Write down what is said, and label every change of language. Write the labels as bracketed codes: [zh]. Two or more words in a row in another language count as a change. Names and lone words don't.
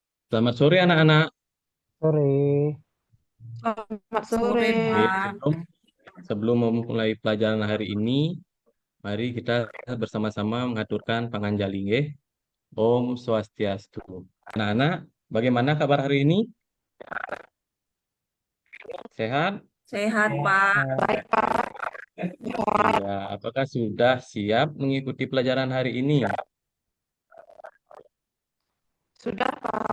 [id] Selamat sore anak-anak. Sore. Selamat Sore, sore. Oke, Pak. sebelum memulai pelajaran hari ini, mari kita bersama-sama mengaturkan panganjali nggih. [ban] Om Swastiastu. [id] Anak-anak, bagaimana kabar hari ini? Sehat? Sehat, Pak. Baik, Pak. Iya, apakah sudah siap mengikuti pelajaran hari ini? Sudah, Pak.